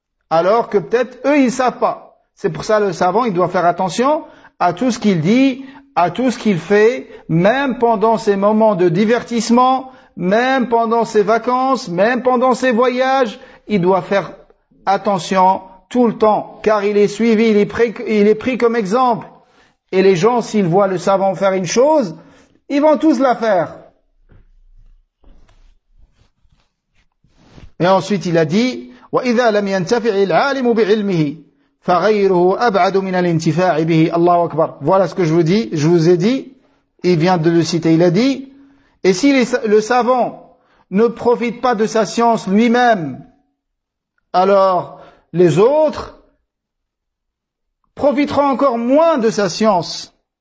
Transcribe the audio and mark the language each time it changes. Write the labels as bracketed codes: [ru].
[fr] Alors que peut-être eux, ils savent pas. C'est pour ça le savant, il doit faire attention à tout ce qu'il dit, à tout ce qu'il fait, même pendant ses moments de divertissement, même pendant ses vacances, même pendant ses voyages, il doit faire attention tout le temps, car il est suivi, il est pris comme exemple. Et les gens, s'ils voient le savant faire une chose, ils vont tous la faire. Et ensuite, il a dit, [ar] وَإِذَا لَمْ يَنْتَفِعِ الْعَالِمُ بِعِلْمِهِ فَغَيْرُهُ أَبْعَدُ مِنَ الْإِنْتِفَاعِ بِهِ اللَّهُ أَكْبَرُ. [fr] Voilà ce que je vous ai dit, il vient de le citer, il a dit, et si le savant ne profite pas de sa science lui-même, alors les autres profiteront encore moins de sa science.